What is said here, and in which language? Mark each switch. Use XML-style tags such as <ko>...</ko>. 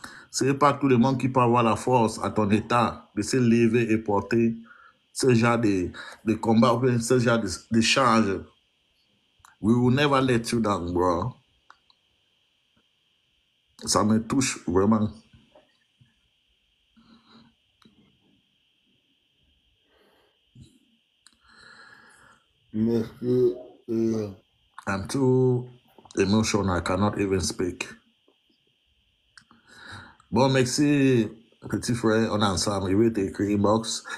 <fr>Ce n'est pas tout le monde qui peut avoir la force à ton état de se lever et porter ce genre de combat, ce genre de charge.</fr> <en>We will never let you down, bro.</en> <fr>Ça me touche vraiment. Merci.</fr> <en>I'm too emotional, I cannot even speak.</en> <fr>Bon, merci, petit frère, on est ensemble, je vais t'écrire inbox.</fr>